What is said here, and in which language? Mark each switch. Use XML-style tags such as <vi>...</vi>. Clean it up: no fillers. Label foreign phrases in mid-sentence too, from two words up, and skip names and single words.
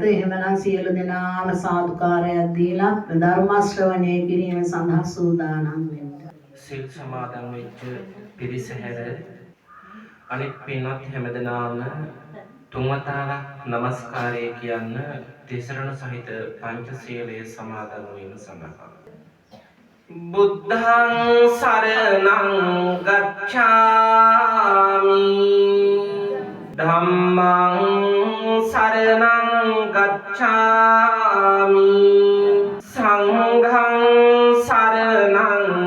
<si>එහෙමනම් සියලු දෙනාම සාදුකාරයක් දීලා ධර්ම ශ්‍රවණය කිරීම සඳහා සූදානම් වෙන්න. සිල් සමාදන් වෙච්ච පිරිස හැර අනෙක් පින්වත් හැමදෙනාම තුන්වතාවක් নমස්කාරය කියන්න තිසරණ සහිත පංචශීලයේ සමාදන් වීම සඳහා</si> <pi>බුද්ධං සරණං ගච්ඡාමි ධම්මං සරණං ගච්ඡාමි සංඝං සරණං</pi>